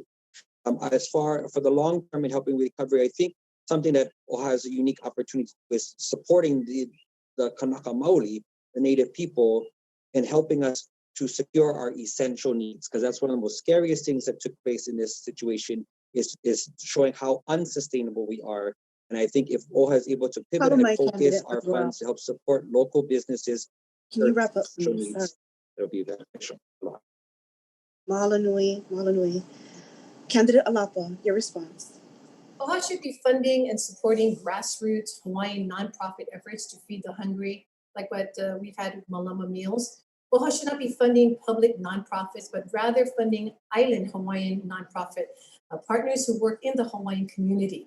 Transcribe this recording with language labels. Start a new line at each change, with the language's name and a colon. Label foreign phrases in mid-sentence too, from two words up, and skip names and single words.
English: As far for the long term in helping with recovery, I think something that OHA has a unique opportunity with supporting the Kanaka Maoli, the native people, and helping us to secure our essential needs, because that's one of the most scariest things that took place in this situation is showing how unsustainable we are. And I think if OHA is able to pivot and focus our funds to help support local businesses, can you wrap up, essential please? needs, it'll be beneficial.
Hawaiian: Mahalo nui, mahalo nui.
English: Candidate Alapa, your response. OHA should be funding and supporting grassroots Hawaiian nonprofit efforts to feed the hungry, like what we've had with Malama Meals. OHA should not be funding public nonprofits, but rather funding island Hawaiian nonprofit partners who work in the Hawaiian community.